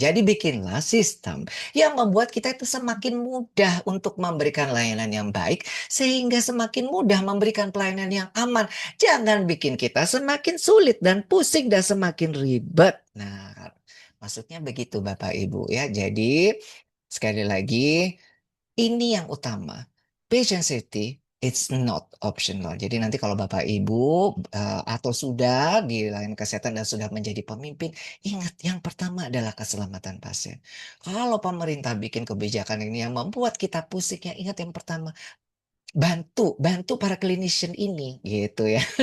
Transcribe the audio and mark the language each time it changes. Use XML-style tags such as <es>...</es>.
<id>Jadi bikinlah sistem yang membuat kita itu semakin mudah untuk memberikan layanan yang baik sehingga semakin mudah memberikan pelayanan yang aman. Jangan bikin kita semakin sulit dan pusing dan semakin ribet. Nah, maksudnya begitu Bapak Ibu ya. Jadi sekali lagi ini yang utama.</id> <en>Patient safety, it's not optional.</en> <id>Jadi nanti kalau Bapak Ibu atau sudah di layanan kesehatan dan sudah menjadi pemimpin, ingat yang pertama adalah keselamatan pasien. Kalau pemerintah bikin kebijakan ini yang membuat kita pusing, ya ingat yang pertama, bantu para clinician ini gitu ya.</id>